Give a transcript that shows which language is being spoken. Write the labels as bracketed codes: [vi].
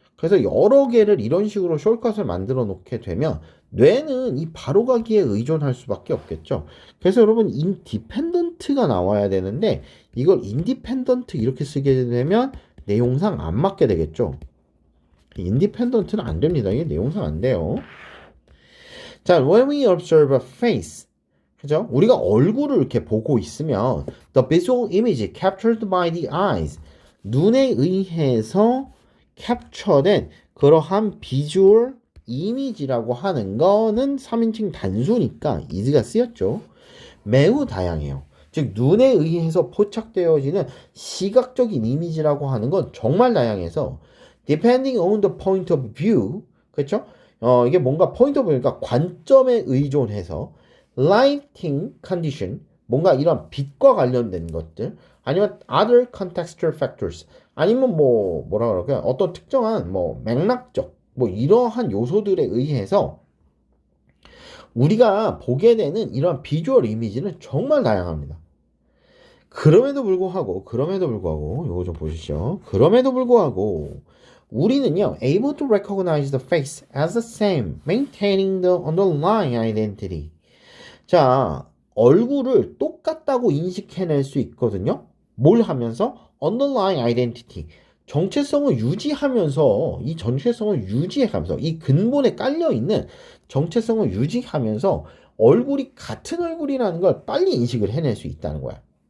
[ko] 그래서 여러 개를 이런 식으로 숏컷을 만들어 놓게 되면 뇌는 이 바로 가기에 의존할 수밖에 없겠죠. 그래서 여러분 인디펜던트가 나와야 되는데 이걸 인디펜던트 이렇게 쓰게 되면 내용상 안 맞게 되겠죠. 인디펜던트는 안 됩니다. 이게 내용상 안 돼요. 자, [en] when we observe a face, [ko] 그죠? 우리가 얼굴을 이렇게 보고 있으면 [en] the visual image captured by the eyes, [ko] 눈에 의해서 캡처된 그러한 비주얼 이미지라고 하는 거는 3인칭 단수니까 is가 쓰였죠. 매우 다양해요. 즉 눈에 의해서 포착되어지는 시각적인 이미지라고 하는 건 정말 다양해서 [en] depending on the point of view, [ko] 그렇죠? 이게 뭔가 point of view, 그러니까 관점에 의존해서 [en] lighting condition, [ko] 뭔가 이런 빛과 관련된 것들, 아니면 [en] other contextual factors, [ko] 아니면 뭐라 그럴까요? 어떤 특정한 맥락적 이러한 요소들에 의해서 우리가 보게 되는 이런 비주얼 이미지는 정말 다양합니다. 그럼에도 불구하고 요거 좀 보시죠. 그럼에도 불구하고 우리는요 [en] able to recognize the face as the same, maintaining the underlying identity. [ko] 자, 얼굴을 똑같다고 인식해낼 수 있거든요. 뭘 하면서? [en] underlying identity. [ko] 정체성을 유지하면서 이 정체성을 유지해가면서 이 근본에 깔려있는 정체성을 유지하면서 얼굴이 같은 얼굴이라는 걸 빨리 인식을 해낼 수 있다는 거야.